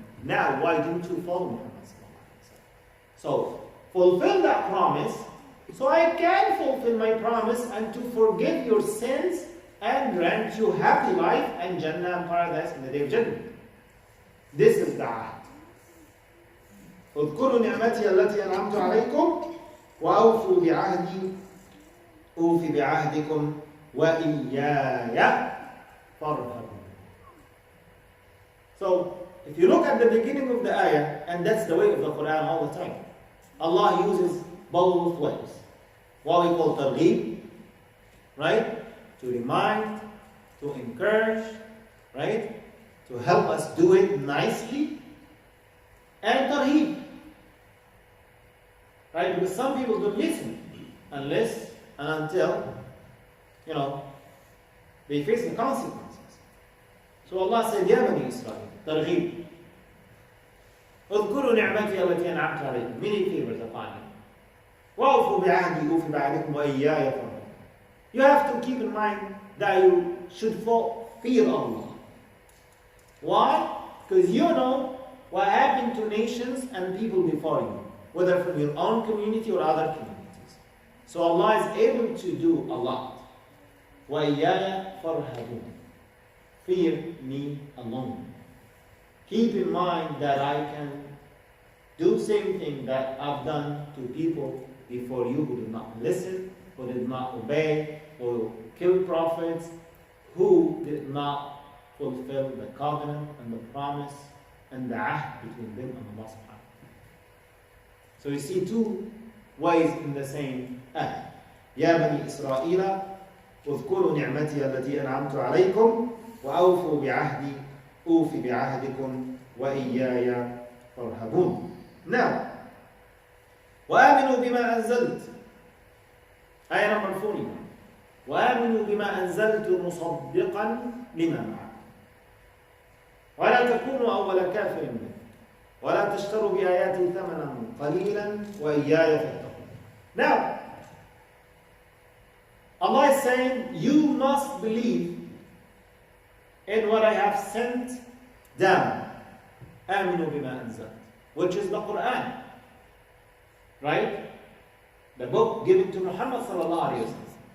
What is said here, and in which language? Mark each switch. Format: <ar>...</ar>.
<en>Now, why didn't you follow Muhammad? So, fulfill that promise so I can fulfill my promise and to forgive your sins and grant you happy life and Jannah and paradise in the day of judgment. This is the ahd.</en> <ar>اذكروا نعمتي التي أنعمت عليكم وأوفوا بعهدي أوفي بعهدكم وإياي فارهبون.</ar> <en>So, if you look at the beginning of the ayah, and that's the way of the Quran all the time, Allah uses both ways. What we call targheeb, right? To remind, to encourage, right? To help us do it nicely. And tarheeb. Right? Because some people don't listen unless and until, they face the consequences. So Allah said, Ya Bani Israel, targheeb.</en> <ar>اذكروا نعمتي التي أنعمت عليكم.</ar> <en>Many favors upon you.</en> <ar>وأوفوا بعهدي أوفي بعهدكم وإياي فارهبون.</ar> <en>You have to keep in mind that you should fear Allah. Why? Because you know what happened to nations and people before you, whether from your own community or other communities. So Allah is able to do a lot.</en> <ar>وَإِيَّايَ فَارْهَبُونَ.</ar> <en>Fear me alone. Keep in mind that I can do the same thing that I've done to people before you who did not listen, who did not obey, who killed prophets, who did not fulfill the covenant and the promise and the ahd between them and Allah subhanahu wa ta'ala. So you see two ways in the same ayah.</en> <ar>يا بني إسرائيل اذكروا نعمتي التي أنعمت عليكم وأوفوا بعهدي أوفِ بعهدكم وإياي فارهبون.</ar> <en>Now,</en> <ar>وآمنوا بما أنزلت.</ar> <en>آية number 40.</en> <ar>وآمنوا بما أنزلت مصدقا لما معكم. ولا تكونوا أول كافر به. ولا تشتروا بآياتي ثمنا قليلا وإياي فاتقون.</ar> <en>Now, Allah is saying, you must believe in what I have sent down.</en> <ar>آمنوا بما أنزلت,</ar> <en>which is the Quran. Right? The book given to Muhammad sallallahu alayhi wa sallam.</en>